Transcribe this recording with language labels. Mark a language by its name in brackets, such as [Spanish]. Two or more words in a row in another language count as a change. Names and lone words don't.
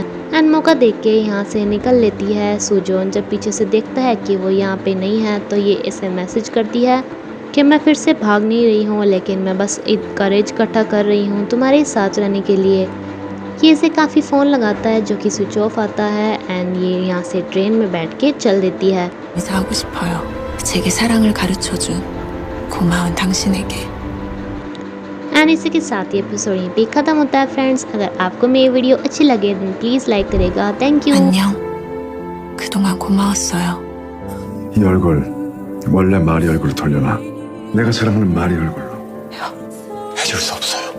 [Hindi] एंड मौका देख के यहाँ से निकल लेती है। सुजोन जब पीछे से देखता है कि वो यहाँ पे नहीं है तो ये इसे मैसेज करती है कि मैं फिर से भाग नहीं रही हूँ, लेकिन मैं बस एक करेज इकट्ठा कर रही हूँ तुम्हारे साथ रहने के लिए। ये इसे काफ़ी फ़ोन लगाता है जो कि [English] switch off [Hindi] आता है एंड ये यहाँ से ट्रेन में बैठ के चल देती है। [Korean] 하고 싶어요. 제게 사랑을 가르쳐준 고마운 당신에게. [Hindi] एंड इसी के साथ ही एपिसोड यहीं पे खत्म होता है फ्रेंड्स। अगर आपको मेरी वीडियो अच्छी लगे तो प्लीज़ लाइक करेगा। [English] thank you. [Korean] 안녕. 그동안 고마웠어요. 이 얼굴 원래 마리 얼굴로 돌려놔. 내가 사랑하는 마리 얼굴로. 해줄 수 없어.